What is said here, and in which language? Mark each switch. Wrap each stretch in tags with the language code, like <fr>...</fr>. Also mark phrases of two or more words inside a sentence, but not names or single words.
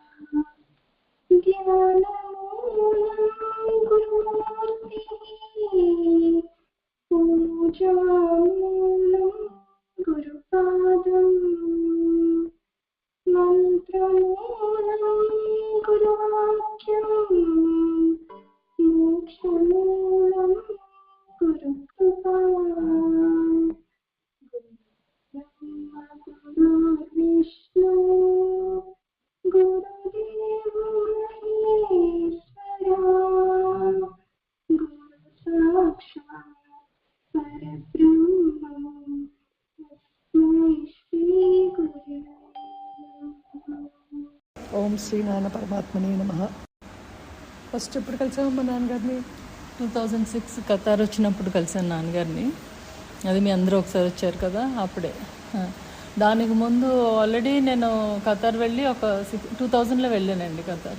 <sa>ज्ञानमूलं गुरुमूर्तिः पूजामूलं गुरुपादम् मंत्रमूलं गुरुवाक्यं मोक्षमूलं गुरुकृपा ब्रह्म गुरुर्विष्णु गुरुदेव महेश्वरा गुरु साक्षात् परब्रह्मं तस्मै श्री गुरवे ఓం శ్రీ నారాయణ పరమాత్మనే నమః.</sa> <te>ఫస్ట్ ఎప్పుడు కలిసాము మా నాన్నగారిని? 2006 ఖతార్ వచ్చినప్పుడు కలిసాను నాన్నగారిని. అది మీ అందరూ ఒకసారి వచ్చారు కదా, అప్పుడే. దానికి ముందు ఆల్రెడీ నేను ఖతార్ వెళ్ళి ఒక 2000లో వెళ్ళానండి ఖతార్.</te>